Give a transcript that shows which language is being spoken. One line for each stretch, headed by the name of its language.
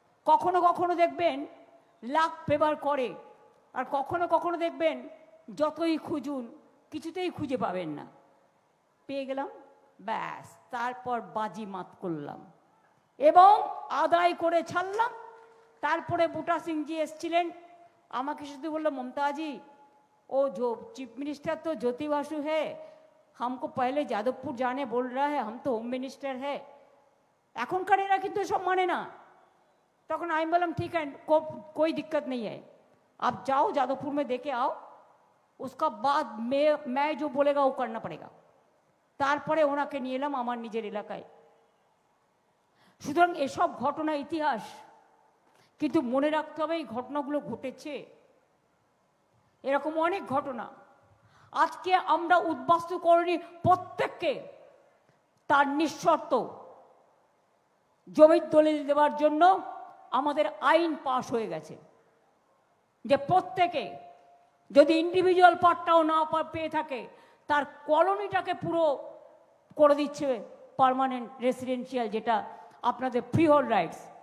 Bangla: কখনো কখনো দেখবেন লাক ফেভার করে, আর কখনো কখনো দেখবেন যতই খুঁজুন কিছুতেই খুঁজে পাবেন না। পেয়ে গেলাম, ব্যাস, তারপর বাজি মাত করলাম এবং আদায় করে ছাড়লাম। তারপরে বুটা সিংজি এসছিলেন, আমাকে শুধু বললো, মমতাজি ও
Hindi: जो चीफ मिनिस्टर तो ज्योति बासु है, हमको पहले যাদবপুর जाने बोल रहा है, हम तो होम मिनिस्टर है।
Bangla: এখনকার এরা কিন্তু সব মানে না। তখন আমি বললাম ঠিক
Hindi: है, कोई दिक्कत नहीं है, आप जाओ যাদবপুর में देके आओ, उसका बाद मैं जो बोलेगा वो करना पड़ेगा।
Bangla: তারপরে ওনাকে নিয়ে এলাম আমার নিজের এলাকায়। সুতরাং এসব ঘটনা ইতিহাস, কিন্তু মনে রাখতে হবে এই ঘটনাগুলো ঘটেছে। এরকম অনেক ঘটনা। আজকে আমরা উদ্বাস্তু করিনি, প্রত্যেককে তার নিঃশর্ত জমির দলিল দেওয়ার জন্য আমাদের আইন পাশ হয়ে গেছে, যে প্রত্যেকে যদি ইন্ডিভিজুয়াল পার্টটাও না পেয়ে থাকে, তার কলোনিটাকে পুরো করে দিচ্ছে পার্মানেন্ট রেসিডেন্সিয়াল, যেটা আপনাদের ফ্রিহোল্ড রাইটস।